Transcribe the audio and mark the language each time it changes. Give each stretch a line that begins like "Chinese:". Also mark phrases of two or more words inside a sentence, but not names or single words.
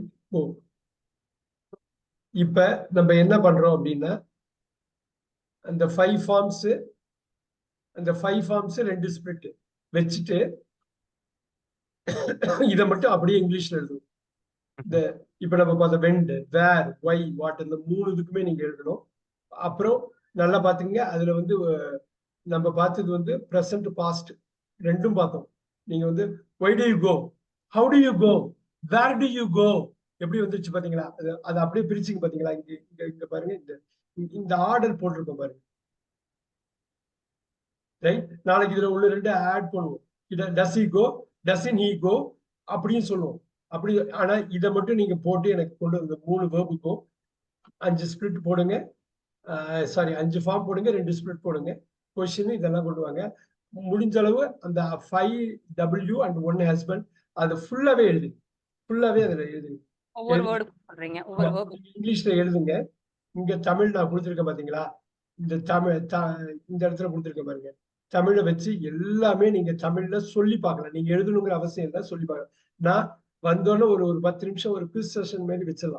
Tamil: ஓ, இப்ப நம்ம என்ன பண்றோம் அப்படின்னா, அந்த 5 ஃபார்ம்ஸ், அந்த 5
English: forms 2 spirit
Tamil: வச்சுட்டு இதை மட்டும் அப்படியே இங்கிலீஷ்ல எழுதும். இந்த இப்ப நம்ம பார்த்த
English: went, where, why, what,
Tamil: இந்த 3 இதுக்குமே நீங்க எழுதணும். அப்புறம் நல்லா பாத்தீங்க, அதுல வந்து நம்ம பார்த்தது வந்து
English: present past
Tamil: ரெண்டும் பார்த்தோம்.
English: நீங்க வந்து why do you go, how do you go, where do you go
Tamil: எப்படி வந்துருச்சு பாத்தீங்களா? அது அப்படியே பிரிச்சுங்க பாத்தீங்களா? இங்க பாருங்க, இந்த ஆர்டர் போட்டிருக்கோம் பாருங்க, ரைட். நாளைக்கு இதுல உள்ள 2 ஆட் பண்ணுவோம்.
English: does he go, doesn't he go
Tamil: அப்படின்னு சொல்லுவோம். அப்படி ஆனா இதை மட்டும் நீங்க போட்டு எனக்கு கொண்டு வந்த 3 வேர்புக்கும் 5 ஸ்பிரிட் போடுங்க. சாரி, 5 ஃபார்ம் போடுங்க, 2 ஸ்பிரிட் போடுங்க, கொஸ்டின் இதெல்லாம் கொண்டு வாங்க. முடிஞ்ச அளவு அந்த
English: 5W and 1 husband
Tamil: அது ஃபுல்லாவே எழுது, ஃபுல்லாவே அதுல எழுதுங்க. ஒவ்வொரு வேர்டு போடுறீங்க, ஒவ்வொரு வேர்டு இங்கிலீஷ்ல எழுதுங்க. இங்க தமிழ் நான் கொடுத்துருக்கேன் பாத்தீங்களா, இந்த தமிழ் இந்த இடத்துல கொடுத்துருக்கேன் பாருங்க. தமிழை வச்சு எல்லாமே நீங்க தமிழ்ல சொல்லி பார்க்கலாம். நீங்க எழுதணுங்கிற அவசியம் இல்லை, சொல்லி பார்க்கலாம். நான் வந்தோடனே ஒரு 10 நிமிஷம் ஒரு
English: quiz session
Tamil: மாதிரி வச்சிடலாம்.